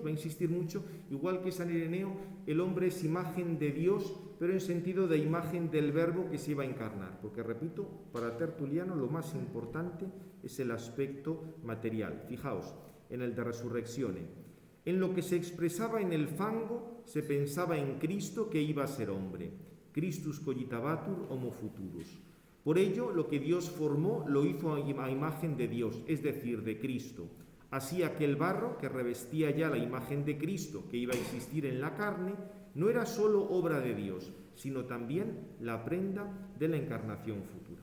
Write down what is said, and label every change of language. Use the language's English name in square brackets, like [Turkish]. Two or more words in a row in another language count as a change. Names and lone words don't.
[Spanish] Va a insistir mucho, igual que San Ireneo, el hombre es imagen de Dios, pero en sentido de imagen del verbo que se iba a encarnar, porque repito, para Tertuliano lo más importante es el aspecto material. Fijaos, en el de Resurreccione: en lo que se expresaba en el fango se pensaba en Cristo que iba a ser hombre, [Latin] Christus cogitabatur homo futurus. [Spanish] Por ello, lo que Dios formó lo hizo a imagen de Dios, es decir, de Cristo. Así, aquel barro que revestía ya la imagen de Cristo, que iba a existir en la carne, no era solo obra de Dios, sino también la prenda de la encarnación futura.